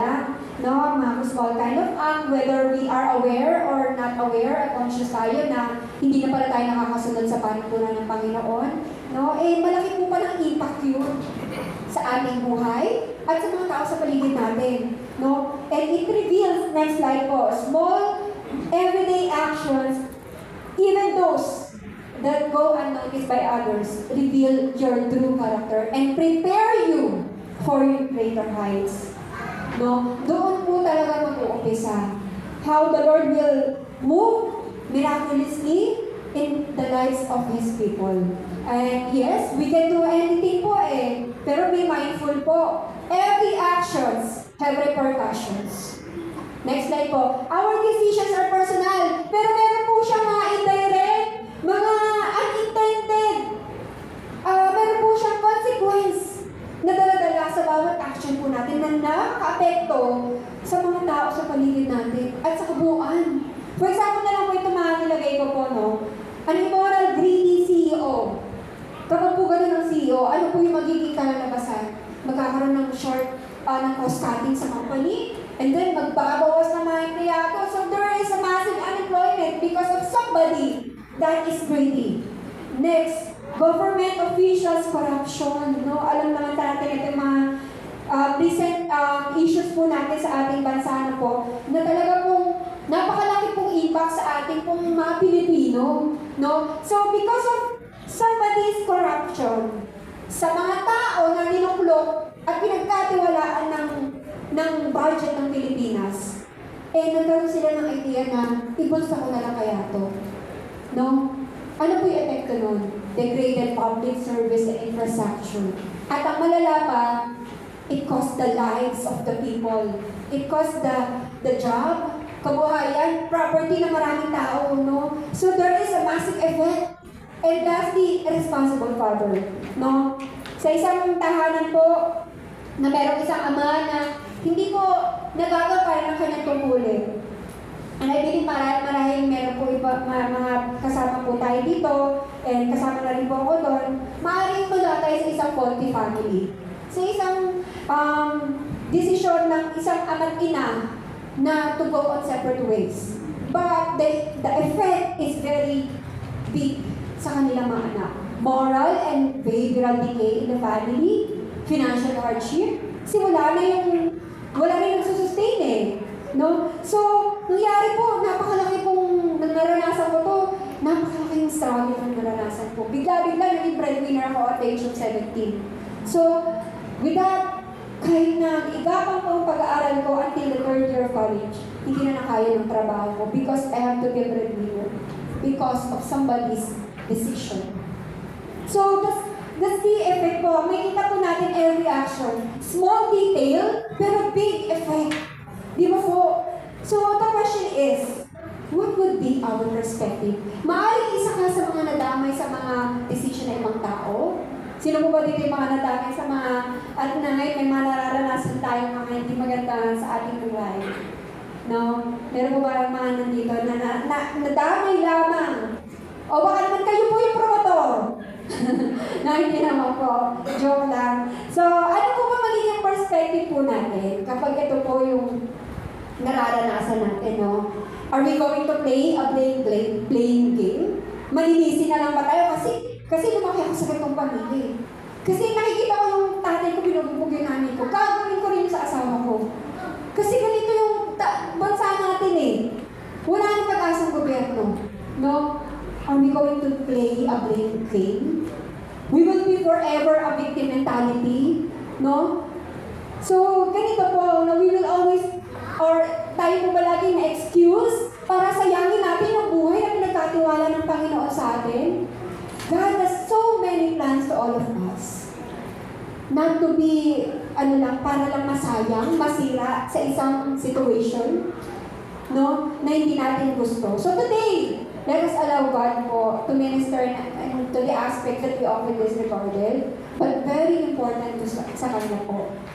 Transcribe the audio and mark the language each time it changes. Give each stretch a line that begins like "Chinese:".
Filipino: No, mga
English: small kind of act, whether we are aware or not aware
Filipino: at conscious tayo na hindi na pala tayo nakakasunod sa panuntunan ng Panginoon, no, malaki po palang impact yun sa ating buhay at sa mga tao sa paligid natin, no?
English: And it reveals, next slide po, small everyday actions, even those that go unnoticed by others, reveal your true character and prepare you for your greater heights. No?
Filipino: Doon po talaga mag-uumpisa.
English: How the Lord will move miraculously in the lives of His people. And yes, we can do anything po pero be mindful po. Every actions have repercussions. Next slide po. Our decisions are personal,
Filipino: pero meron po siyang mga indirect, mga unintended, meron po siyang consequence na dala-dala sa bawat action po natin na nakaka-apekto sa mga tao sa paligid natin at sa kabuuan.
English: For example
Filipino: na lang po ito mga nilagay ko po, no?
English: An immoral, greedy CEO.
Filipino: Kapag po ganun ang CEO, ano po yung magiging kalalabasan? Magkakaroon ng short, ng cost-cutting sa company, and then magbabawas ng mga empleyado.
English: So there is a massive unemployment because of somebody that is greedy. Next, government officials corruption. No?
Filipino: Alam naman natin ito yung mga recent issues po natin sa ating bansa na po, na talaga pong napakalaki pong impact sa ating pong mga Pilipino. No?
English: So because of somebody's corruption,
Filipino: sa mga tao na tinuklok at pinagkatiwalaan ng budget ng Pilipinas, nagkaroon sila ng idea na ibulsa ko na lang kaya to. No? Ano po yung epekto nun?
English: Degraded public service and infrastructure.
Filipino: At ang malala pa,
English: it cost the lives of the people. It cost the job, kabuhayan, property
Filipino: ng maraming tao,
English: no? So there is a massive effect. And lastly, a responsible father, no?
Filipino: Sa isang tahanan po, na merong isang ama na hindi po nagagapay ng kanyang tungkulin.
English: And I believe
Filipino: marahil meron po iba, mga kasama po tayo dito, and kasama na rin po ako doon, maaaring mula tayo sa isang faulty family. Sa isang desisyon ng isang ama't ina na
English: to go on separate ways. But the effect is very big
Filipino: sa kanilang mga anak.
English: Moral and behavioral decay in the family, financial hardship,
Filipino: kasi wala rin nagsusustain
English: no?
Filipino: So, nangyari po, napakalaki pong naranasan ko to, napakalaki yung struggle ng naranasan ko. Bigla-bigla, naging breadwinner ako
English: at the age of 17. So, with that,
Filipino: kahit na igapang ko ang pag-aaral ko
English: until the third year of college,
Filipino: hindi na nakaya ng trabaho ko
English: because I have to be a breadwinner because of somebody's decision. So, that's the effect po.
Filipino: May kita po natin
English: every action. Small detail,
Filipino: pero
English: big effect.
Filipino: Di ba po?
English: So, the question is, what would be our perspective?
Filipino: Maaaring isa ka sa mga nadamay sa mga decision ng ibang tao? Sino po ba dito yung mga nadamay sa mga, at na ngayon may mga nararanasan tayo mga hindi maganda sa ating buhay? No? Meron po ba mga nandito na nadamay lamang? O baka naman kayo po yung promotor? No, hindi naman po. Joke lang. So, ano po ba magiging perspective po natin kapag ito po yung nararanasan natin, no?
English: Are we going to play a playing game?
Filipino: Malinisi na lang ba tayo? Kasi lumaki ako sa ganitong pamilya. Kasi nakikita ko yung tatay ko, binubugbog yung nanay ko. Gagawin ko rin sa asawa ko. Kasi ganito yung bansa natin Wala nang pag-asang gobyerno. No?
English: Are we going to play a blame game? We will be forever a victim mentality. No?
Filipino: So, ganito po,
English: we will always,
Filipino: or tayo po ba laging na-excuse para sayangin natin ang buhay na pinagkatiwala ng Panginoon sa atin?
English: God has so many plans to all of us. Not to be,
Filipino: para lang masayang, masira sa isang situation, no, na hindi natin gusto.
English: So today, let us allow God po to minister to the aspect that we often disregarded, but very important to
Filipino: sa Kanya po.